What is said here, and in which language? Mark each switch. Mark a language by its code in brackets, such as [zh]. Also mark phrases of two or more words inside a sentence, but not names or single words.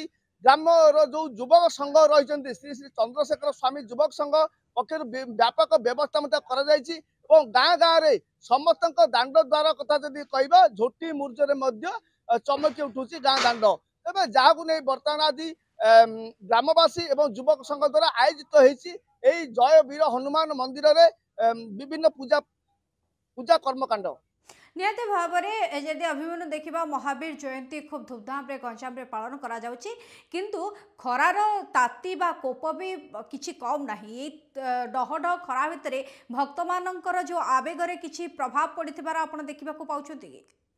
[or] ଗ୍ରାମର ଯୋଉ ଯୁବକ ସଂଘ ରହିଛନ୍ତି ଶ୍ରୀ ଶ୍ରୀ ଚନ୍ଦ୍ରଶେଖର ସ୍ୱାମୀ ଯୁବକ ସଂଘ ପକ୍ଷରୁ ବ୍ୟାପକ ବ୍ୟବସ୍ଥା ମଧ୍ୟ କରାଯାଇଛି ଏବଂ ଗାଁ ଗାଁରେ ସମସ୍ତଙ୍କ ଦାଣ୍ଡ ଦ୍ୱାର କଥା ଯଦି କହିବା ଝୋଟି ମୁର୍ଜରେ ମଧ୍ୟ ଚମକି ଉଠୁଛି ଗାଁ ଦାଣ୍ଡ। ତେବେ ଯାହାକୁ ନେଇ ବର୍ତ୍ତମାନ ଆଜି ଗ୍ରାମବାସୀ ଏବଂ ଯୁବକ ସଂଘ ଦ୍ୱାରା ଆୟୋଜିତ ହେଇଛି ଏଇ ଜୟ ବୀର ହନୁମାନ ମନ୍ଦିରେ ବିଭିନ୍ନ ପୂଜା କର୍ମକାଣ୍ଡ। ନିହାତି ଭାବରେ ଯଦି ଅଭିମନ୍ୟୁ ଦେଖିବା ମହାବୀର ଜୟନ୍ତୀ ଖୁବ୍ ଧୁମଧାମରେ ଗଞ୍ଜାମରେ ପାଳନ କରାଯାଉଛି କିନ୍ତୁ ଖରାର ତାତି ବା କୋପ ବି କିଛି କମ୍ ନାହିଁ। ଏଇ ଡହଡହ ଖରା ଭିତରେ ଭକ୍ତମାନଙ୍କର ଯେଉଁ ଆବେଗରେ କିଛି ପ୍ରଭାବ ପଡ଼ିଥିବାର ଆପଣ ଦେଖିବାକୁ ପାଉଛନ୍ତି କି?